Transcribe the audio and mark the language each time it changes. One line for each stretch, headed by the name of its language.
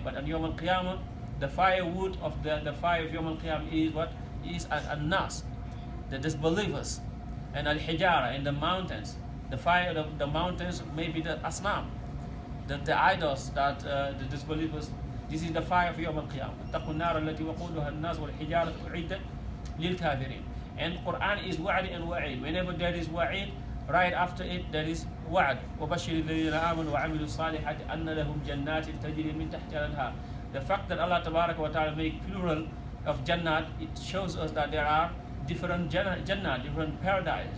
English: But on Yawm al-Qiyamah, the firewood of the fire of Yawm al-Qiyamah is what? Is an-nas, the disbelievers. And al-hijara, and the mountains. The fire of the mountains may be the asnam, the idols that the disbelievers. This is the fire of Yawm al-Qiyamah.
Arabic: اتقوا النار التي وقودها الناس والحجارة أعدت للكافرين.
English: And Quran is wa'd and wa'id. Whenever there is wa'id, right after it there is wa'd.
Arabic: وَبَشِّرِ الَّذِينَ آمَنُوا وَعَمِلُوا الصَّالِحَاتِ أَنَّ لَهُمْ جَنَّاتٍ تَجْرِي مِنْ تَحْتِهَا الْأَنْهَارُ.
English: The fact that Allah Tabaraka wa Ta'ala make plural of Jannat, it shows us that there are different Jannat, different paradise.